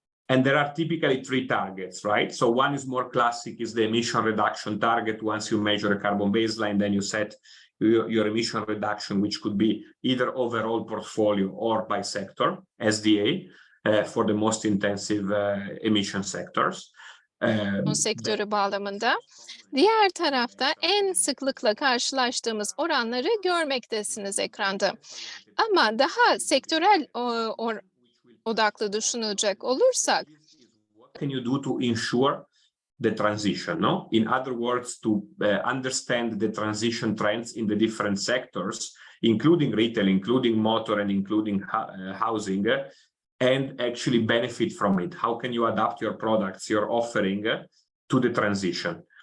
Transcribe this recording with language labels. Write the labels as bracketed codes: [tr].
[en] And there are typically three targets, right? So one is more classic, is the emission reduction target. Once you measure a carbon baseline, then you set your emission reduction, which could be either overall portfolio or by sector, SDA, for the most intensive emission sectors. [tr] Sektörü bağlamında. Diğer tarafta en sıklıkla karşılaştığımız oranları görmektesiniz ekranda. Ama daha sektörel odaklı düşünecek olursak, [en] what can you do to ensure the transition, no? In other words, to understand the transition trends in the different sectors, including retail, including motor, and including housing, and actually benefit from it. How can you adapt your products, your offering to the transition?